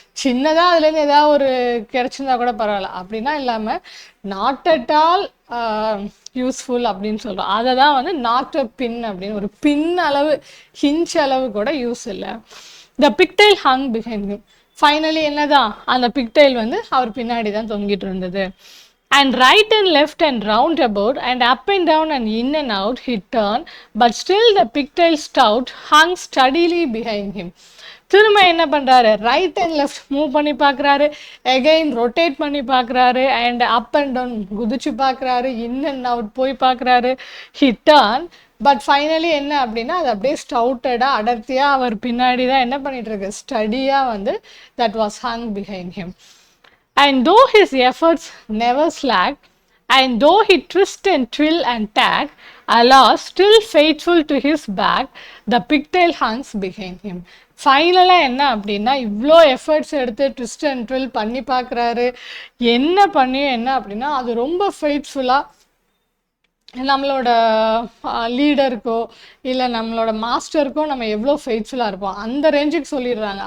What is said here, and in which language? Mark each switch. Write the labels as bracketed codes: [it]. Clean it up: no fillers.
[ta] சின்னதாக அதுலேருந்து ஏதாவது ஒரு கிடச்சிருந்தா கூட பரவாயில்ல அப்படின்னா இல்லாமல் நாட் அட் ஆல் யூஸ்ஃபுல் அப்படின்னு சொல்கிறோம். அதை தான் வந்து நாட் அ பின் அப்படின்னு, ஒரு பின் அளவு ஹிஞ்ச் அளவு கூட யூஸ் இல்லை. [en] The pigtail hung behind him. [ta] ஃபைனலி என்னதான், அந்த பிக்டைல் வந்து அவர் பின்னாடி தான் தொங்கிட்டு இருந்தது. [en] And right and left and round about and up and down and in and out he turned, but still the pigtail stout hung steadily behind him. [ta] திரும்ப என்ன பண்ணுறாரு, ரைட் அண்ட் லெஃப்ட் மூவ் பண்ணி பார்க்குறாரு, எகைன் ரொட்டேட் பண்ணி பார்க்குறாரு, and up and down குதிச்சு பார்க்குறாரு, in and out போய் பார்க்குறாரு. ஹி டர்ன், பட் ஃபைனலி என்ன அப்படின்னா அது அப்படியே ஸ்டவுட்டடாக அடர்த்தியாக அவர் பின்னாடி தான் என்ன பண்ணிட்டு இருக்கு, ஸ்டடியாக வந்து [en] That was hung behind him. And though his efforts never slacked, and though he twist and twill and tag, alas, still faithful to his back, the pigtail hangs behind him. [ta] ஃபைனலாக என்ன அப்படின்னா இவ்வளோ எஃபர்ட்ஸ் எடுத்து ட்விஸ்ட் அண்ட் ட்வில் பண்ணி பார்க்குறாரு, என்ன பண்ணியும் என்ன அப்படின்னா அது ரொம்ப ஃபெய்த்ஃபுல்லாக நம்மளோட லீடருக்கோ இல்லை நம்மளோட மாஸ்டருக்கோ நம்ம எவ்வளோ ஃபெய்த்ஃபுல்லாக இருப்போம் அந்த ரேஞ்சுக்கு சொல்லிடுறாங்க.